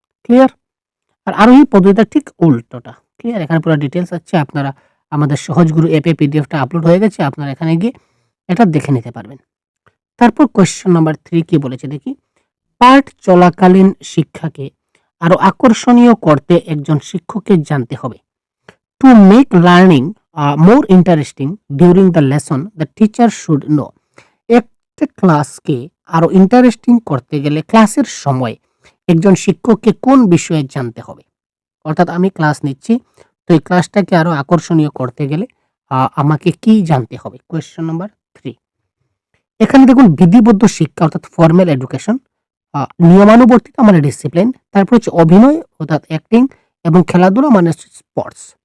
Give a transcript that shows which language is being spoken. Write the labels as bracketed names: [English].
[Bangla] Clear? আর আরোহী পদ্ধতিটা ঠিক উল্টোটা। ক্লিয়ার? এখানে পুরা ডিটেইলস আছে। আপনারা আমাদের সহজগুরু অ্যাপে পিডিএফটা আপলোড হয়ে গেছে। আপনারা এখানে গিয়ে এটা দেখে নিতে পারবেন। তারপর কোয়েশ্চেন নাম্বার ৩ কি বলেছে দেখি? পাঠ চলাকালীন শিক্ষাকে আরো আকর্ষণীয় করতে একজন শিক্ষককে জানতে হবে। [English] To make learning more interesting during the lesson, the teacher should know. [Bangla] একটা ক্লাসকে আরো ইন্টারেস্টিং করতে গেলে ক্লাসের সময় একজন শিক্ষককে কোন বিষয়ে জানতে হবে? অর্থাৎ আমি ক্লাস নিচ্ছি, তো এই ক্লাসটাকে আরো আকর্ষণীয় করতে গেলে আমাকে কি জানতে হবে? কোয়েশ্চেন নাম্বার 3 এখানে দেখুন বিধিবদ্ধ শিক্ষা অর্থাৎ ফর্মাল এডুকেশন, নিয়মানুবর্তিতা মানে ডিসিপ্লিন, তারপর হচ্ছে অভিনয় অর্থাৎ অ্যাক্টিং এবং খেলাধুলা মানে স্পোর্টস।